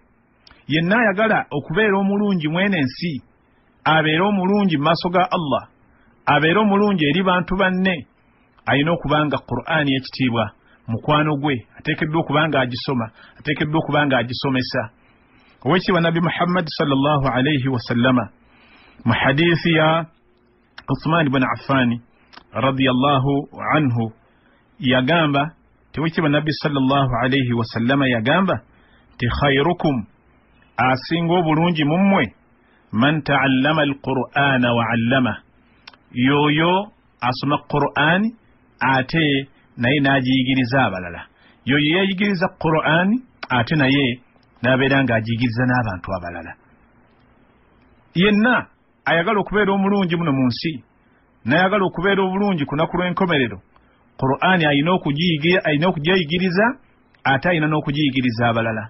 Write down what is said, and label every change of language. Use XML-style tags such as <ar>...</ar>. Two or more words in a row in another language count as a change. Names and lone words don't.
<lg>Yenna ayagala okubeera omulungi mwene ensi, abeera omulungi mu maaso ga Allah, abeera omulungi eri bantu banne, alina okubanga Qur'ani y'ekitiibwa mukwano gwe, ateekeddwa okubanga agisoma, ateekeddwa okubanga agisomesa. Owekitiibwa Nabbi Muhammad</lg> <ar>صلى الله عليه وسلم</ar> <lg>mu hadiisi ya Uthman ibn Affan</lg> <ar>رضي الله عنه</ar> <lg>yagamba, owekitiibwa Nabbi</lg> <ar>صلى الله عليه وسلم</ar> <lg>yagamba ti khairukum, asinga obulungi mu mmwe,</lg> <ar>من تعلم القرآن وعلمه,</ar> <lg>yoyo asoma Qur'ani ate naye n'agiyigiriza abalala. Yoyo yayigiriza Qur'ani ate naye n'abeera ng'agiyigiriza n'abantu abalala. Yenna ayagala okubeera omulungi muno mu nsi, n'ayagala okubeera obulungi ku lunaku lw'enkomerero, Qur'ani alina okugyeyigiriza ate alina n'okugiyigiriza abalala.</lg>